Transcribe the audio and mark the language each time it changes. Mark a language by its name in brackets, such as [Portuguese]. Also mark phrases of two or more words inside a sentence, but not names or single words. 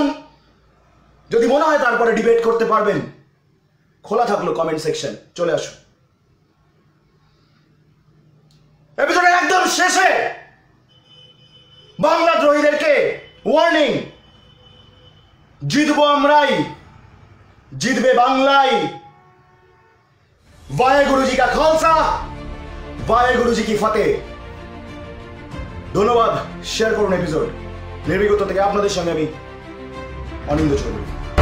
[Bangla] যদি মনে হয় তারপরে ডিবেট করতে পারবেন, খোলা থাকলো [English] comment section, [Bangla] চলে আসুন। এপিসোডের একদম শেষে বাংলা দ্রোহীদেরকে ওয়ার্নিং, জিতবো আমরাই, জিতবে বাংলাই। [Punjabi] ਵਾਹਿਗੁਰੂ ਜੀ ਕਾ ਖ਼ਾਲਸਾ, ਵਾਹਿਗੁਰੂ ਜੀ ਕੀ ਫ਼ਤਹਿ। [Bangla] ধন্যবাদ। শেয়ার করুন এপিসোড। নির্ভীকতা থেকে আপনাদের সঙ্গে আমি অনিন্দ চৌধুরী।